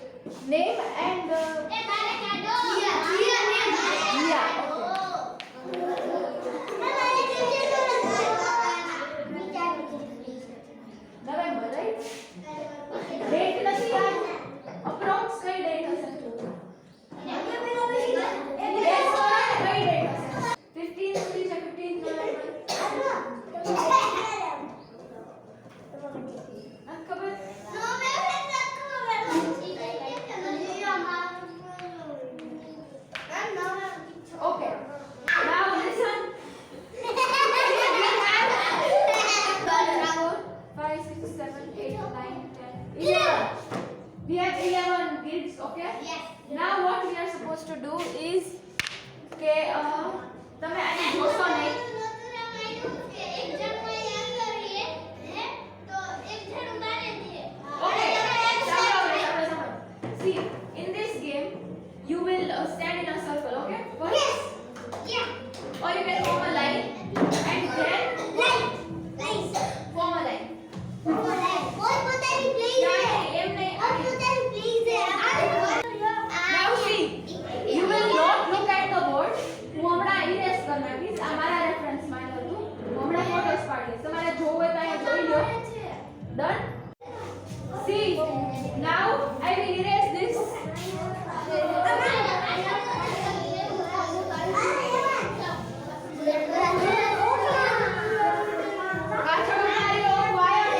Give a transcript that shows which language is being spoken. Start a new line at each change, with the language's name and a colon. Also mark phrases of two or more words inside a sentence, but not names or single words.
English: Name and Jia. November, right?
Gujarati: Date નથી યાદ. Approx કઈ date હશે?
English: Yes, correct.
Gujarati: કઈ date હશે? 15 સુધી છે 15 November. ખબર?
English: Okay. Now listen. 5, 6, 7, 8, 9, 10, 11. We have 11 kids, okay? Yes. Now what we are supposed to do is
Gujarati: કે તમે આને જોશો નહીં.
English: Okay. See, in this game you will stand in a circle, okay? First, or you can form a line and then form a line.
Gujarati: એમ નહીં.
English: Now see, you will not look at the board.
Gujarati: હું હમણાં erase કરી નાખીશ. આ મારા reference માટે હતું. હું હમણાં photos પાડીશ. તમારે જોવું હોય તો અહીંયા જોઈ લો.
English: Done? See, now I will erase this.
Gujarati: પાછળ મારી
English: off wire.